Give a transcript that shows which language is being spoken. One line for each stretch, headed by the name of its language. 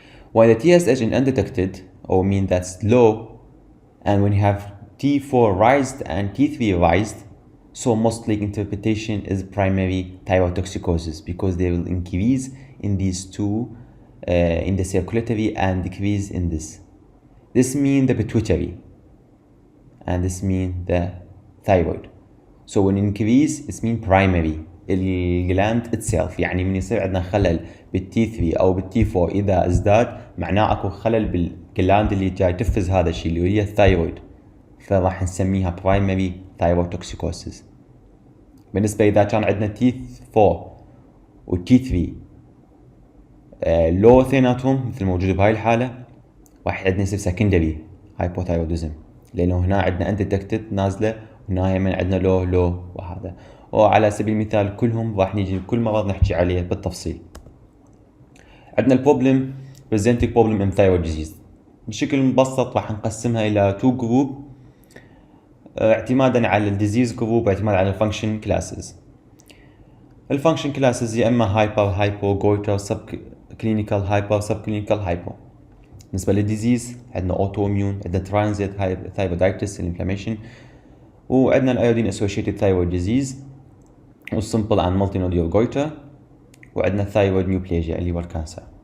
English: While the TSH is undetected, or mean that's low, and when you have T4 raised and T3 raised, so mostly interpretation is primary thyroid toxicosis, because they will increase in these two, in the circulatory, and decrease in this. This means the pituitary, and this means the thyroid. So when increase, it means primary
Arabic: الجلاند
English: itself.
Arabic: يعني من يصير عندنا خلل بالتي 3 او بالتي 4 اذا ازداد، معناه اكو خلل بالجلاند اللي جاي تفرز هذا الشيء اللي هي الثايرويد، فراح نسميها
English: primary thyroid toxicosis.
Arabic: بالنسبة إذا كان عندنا تي 4 والتي 3 لو اثنيناتهم مثل موجود بهاي الحالة، راح عندنا يصير
English: secondary hypothyroidism،
Arabic: لأنه هنا عندنا undetected نازلة، وهنا من عندنا لو وهذا. وعلى سبيل المثال كلهم راح نيجي كل مرض نحكي عليه بالتفصيل. عندنا البروبلم
English: presenting problem in thyroid disease.
Arabic: بشكل مبسط راح نقسمها إلى 2 group اعتمادا على الديزيز جروب واعتمادا على الفانكشن كلاسز. الفانكشن كلاسز يا اما هايبر هايبو جويتر سب كلينيكال هايبر سب كلينيكال هايبو. بالنسبه للديزيز عندنا اوتو اميون، عندنا ترانزيت ثايرويدايتس الانفلاميشن، وعندنا الايودين اسوشيتد ثايرويد ديزيز والسمبل اند مالتي نوديول جويتر، وعندنا الثايرويد نيوبليجيا اللي هو الكانسر.